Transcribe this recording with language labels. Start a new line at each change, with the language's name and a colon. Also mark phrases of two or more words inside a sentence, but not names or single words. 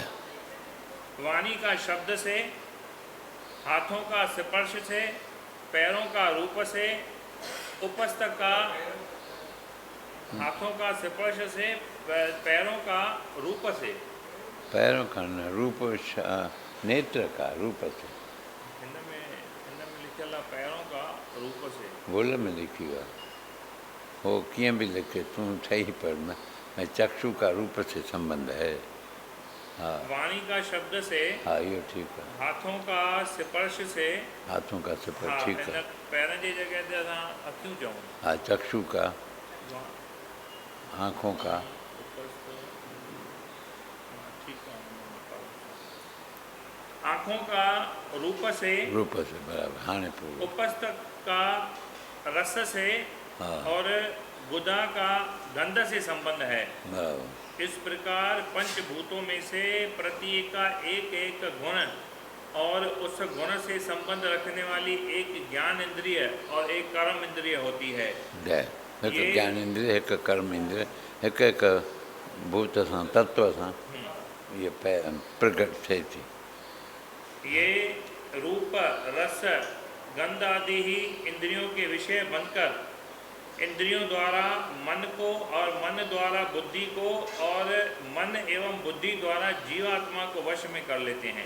Hindi: वाणी का शब्द से, हाथों का स्पर्श से, पैरों का रूप से, उपस्थ का हाथों का स्पर्श से, पैरों का रूप से। पैरों का न रूप नेत्र का रूप से
Sindhi: इनमें लिखियल आहे
Hindi: पैरों का रूप से।
Sindhi: बोल में लिखी हुआ हो कीअं बि लिखे तूं सही पढ़ न ऐं
Hindi: चक्षु का रूप से संबंध है।
Sindhi: हाँ
Hindi: वाणी का शब्द से,
Sindhi: हाँ इहो ठीकु आहे
Hindi: हाथों का स्पर्श से, हाथों का स्पर्श
Sindhi: हाँ, ठीकु आहे। इन पैरनि जी जगह ते असां अखियूं चऊं।
Hindi: हाँ चक्षु का आँखों का आँखों का रूप से
Sindhi: बराबर हाणे पूरो
Hindi: उपस्थ का रस से हाँ और बुधा का गंध से संबंध है।
Sindhi: बराबर
Hindi: इस प्रकार पंचभूतों में से प्रत्येक का एक एक गुण और उस गुण से संबंध रखने वाली एक ज्ञान इंद्रिय और एक कर्म इंद्रिय होती है।
Sindhi: जय हिकु ज्ञान इंद्रिय हिकु कर्म इंद्रिय हिकु हिकु भूत सां तत्व सां इहे प्रकट थिए थी।
Hindi: ये रूप, रस, गंध आदि ही इंद्रियों के विषय बनकर इंद्रियों द्वारा मन को और मन द्वारा बुद्धि को और मन एवं बुद्धि द्वारा जीवात्मा को वश में कर लेते हैं।